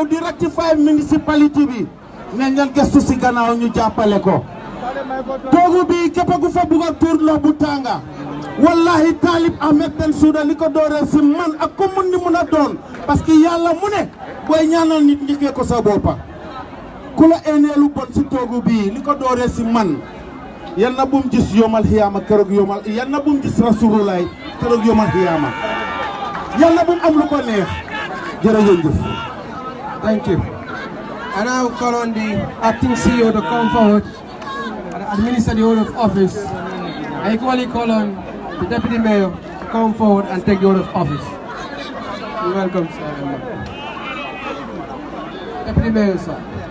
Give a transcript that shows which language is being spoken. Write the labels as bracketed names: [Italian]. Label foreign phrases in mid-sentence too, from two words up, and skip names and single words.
[Wolof] di [French] rectifier municipalité [Wolof] bi ne ngeen gëstu si gannaaw ñu jàppale ko toogu bi képp ku fa bugg a tuur ndox bu tànga wallahi Talib Bensouda li ko dooree si man ak ku mun ni mun a doon [French] parce que [Wolof] yàlla mu ne booy ñaanal nit njëkkee ko sa boppa ku la eenee lu bon si toogu bi li ko dooree si man yal na bum gis yomal xiyaama keroog yomal yal na bum gis rasulullah keroog yomal xiyaama yal na bum am lu ko neex jërëjëf. [English] Thank you. I now call on the acting CEO to come forward and administer the oath of office. I equally call on the deputy mayor to come forward and take the oath of office. You're welcome, sir. Deputy mayor, sir.